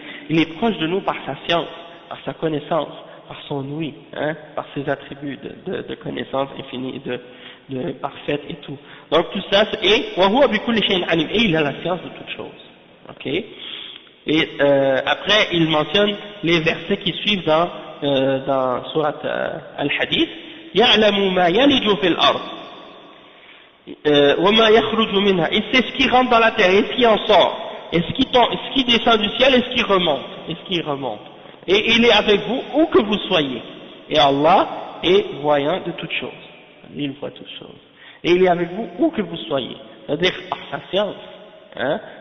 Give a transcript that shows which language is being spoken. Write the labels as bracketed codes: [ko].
[fr] Il est proche de nous par sa science, par sa connaissance, par son ouïe, hein, par ses attributs de connaissance infinie, de parfaite et tout. Donc tout ça, et il a la science de toutes choses. Ok? Et après, il mentionne les versets qui suivent dans Surat Al-Hadith. [ar] يعلم ما يلج في الأرض وما يخرج منها. [fr] Il sait ce qui rentre dans la terre et ce qui en sort. Et ce qui descend du ciel et ce qui remonte. Et il est avec vous où que vous soyez. Et Allah est voyant de toutes choses. Il voit toutes choses. Et il est avec vous où que vous soyez. C'est-à-dire par sa science. Hein?